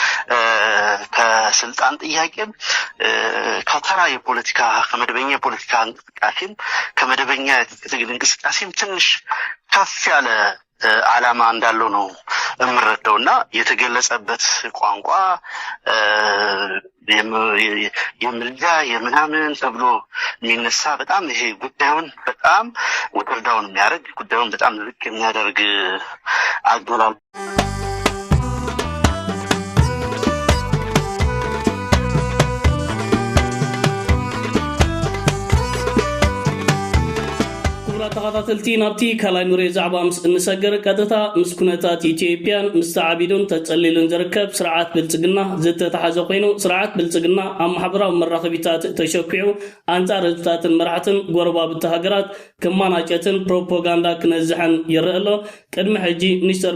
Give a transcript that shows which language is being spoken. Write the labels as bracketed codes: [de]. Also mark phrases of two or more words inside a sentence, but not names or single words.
[am] ከስልጣን ጥያቄም ከተራ የፖለቲካ ከመደበኛ የፖለቲካ እንቅስቃሴም ከመደበኛ የትግል እንቅስቃሴም ትንሽ ከፍ ያለ ዓላማ እንዳለው ነው እምረዳውና የተገለጸበት ቋንቋ የምልጃ የምናምን ተብሎ የሚነሳ በጣም ይሄ ጉዳዩን በጣም ወደዳውን የሚያደርግ ጉዳዩን በጣም ልክ የሚያደርግ አገላል [ti] ተኸታተልቲ ናብቲ ካልኣይ ንሪኦ ዛዕባ ምስ እንሰገር ቀጥታ ምስ ኩነታት ኢትዮጵያን ምስ ተዓቢዱን ተጸሊሉን ዝርከብ ስርዓት ብልጽግና ዝተተሓዘ ኮይኑ ስርዓት ብልጽግና ኣብ ማሕበራዊ መራኸቢታት ተሸኪዑ ኣንጻር ህዝብታትን መራሕትን ጎረባብቲ ሃገራት ክማናጨትን ፕሮፓጋንዳ ክነዝሐን ይረአ ኣሎ። ቅድሚ ሕጂ ሚኒስተር